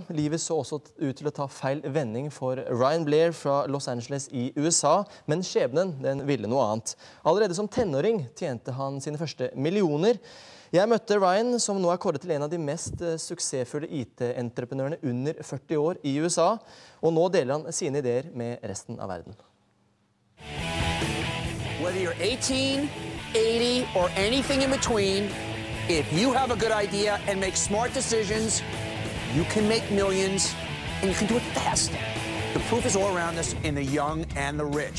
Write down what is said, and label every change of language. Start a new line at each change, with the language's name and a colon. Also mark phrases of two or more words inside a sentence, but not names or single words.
Norwegian: Livet så også ut til å ta feil vending for Ryan Blair fra Los Angeles i USA, men skjebnen den ville noe annet. Allerede som tenåring tjente han sine første millioner. Jeg møtte Ryan, som nå er kåret til en av de mest suksessfulle IT-entreprenørene under 40 år i USA, og nå deler han sine ideer med resten av verden.
English: Whether you're 18, 80, or anything in between, if you have a good idea and make smart decisions, you can make millions, and you can do it fast. The proof is all around us in the young and the rich.